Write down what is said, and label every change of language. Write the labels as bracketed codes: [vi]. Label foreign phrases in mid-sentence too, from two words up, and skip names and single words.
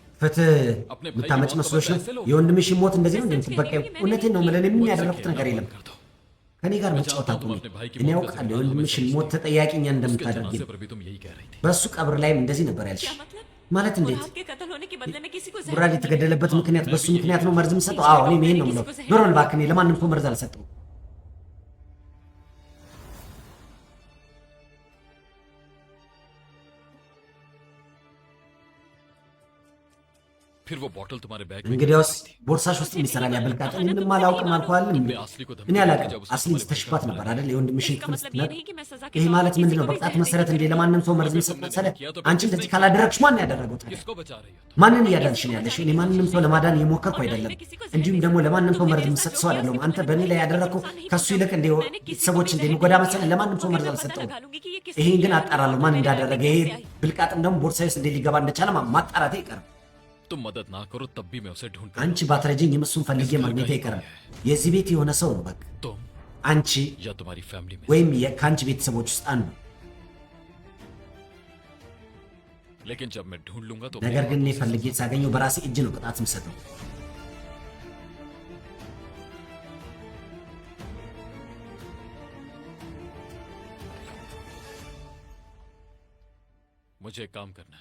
[am] ፍትህ የምታመጭ መስሎች ነው? የወንድምሽ ሞት እንደዚህ ነው እንደምትበቀይ? እውነቴን ነው የምልህ፣ እኔ ምን ያደረኩት ነገር የለም። [hi] कर दो। [am] ከኔ ጋር መጫወት አቁሚ። እኔ ያውቃለሁ የወንድምሽን ሞት ተጠያቂ እኛ [hi] उसके [am] እንደምታደርጊ። [hi] जनाजे पर भी तुम यही कह रही थी। [am] በእሱ ቀብር ላይም እንደዚህ ነበር ያልሽ። [hi] क्या मतलब? [am] ማለት እንዴት? [hi] मुराद के कत्ल होने के बदले में किसी को जहर [am] ሙራድ የተገደለበት ምክንያት በሱ ምክንያት ነው መርዝ የምሰጠው? አዎ እኔም ይሄን ነው የምለው። ዞር በል እባክህ፣ እኔ ለማንም ሰው መርዝ አልሰጠው። [hi] फिर वो बॉटल तुम्हारे बैग में [am] እንግዲያውስ ቦርሳሽ ውስጥ የሚሰራል ያበልቃጥ። እኔ ምንም አላውቅም አልኳል። [hi] तुमने असली को [am] እኔ [hi] धमकी दी [am] አላውቅም። [hi] जब उसने [am] አስሊን [hi] तुम्हारे [am] ስተሽባት ነበር አይደል? የወንድምሽን [hi] इसका [am] ክፍል [hi] मतलब ये [am] ስትነቅ [hi] नहीं कि मैं सजा के [am] ይሄ [hi] तौर [am] ማለት [hi] पर [am] ምንድን ነው? [hi] किसी को भी [am] በቅጣት [hi] जहर [am] መሰረት [hi] नहीं [am] እንዴ ለማንም ሰው መርዝ መስጠት መሰለ? አንቺ እንደዚህ ካላደረግሽ ማን ያደረገው ታዲያ? [hi] किसको बचा रही हो तुम? [am] ማንን እያዳንሽ ነው ያለሽ? እኔ ማንንም ሰው ለማዳን የሞከርኩ አይደለም። እንዲሁም ደግሞ ለማንም ሰው መርዝ የምሰጥ ሰው አይደለም። አንተ በእኔ ላይ ያደረግከው ከሱ ይልቅ እንደ ቤተሰቦች እንደሚጎዳ መሰለ? ለማንም ሰው መርዝ አልሰጠውም። ይሄን ግን አጣራለሁ ማን እንዳደረገ። ይሄ ብልቃጥም ደግሞ ቦርሳዬ ውስጥ እንዴት ሊገባ እንደቻለ ማጣራቴ አይቀርም። [hi] तुम मदद ना करो तब भी मैं उसे ढूंढ [am] አንቺ ባትረጂኝ እሱን ፈልጌ ማግኘቴ አይቀርም። የዚህ ቤት የሆነ ሰው ነው በቃ። [hi] तुम [am] አንቺ [hi] या तुम्हारी फैमिली में [am] ወይም ከአንቺ ቤተሰቦች ውስጥ አንዱ። [hi] लेकिन जब मैं ढूंढ लूंगा तो [am] ነገር ግን እኔ ፈልጌ ሳገኘው በራሴ እጅ ነው ቅጣት የምሰጠው። [hi] मुझे एक काम करना है।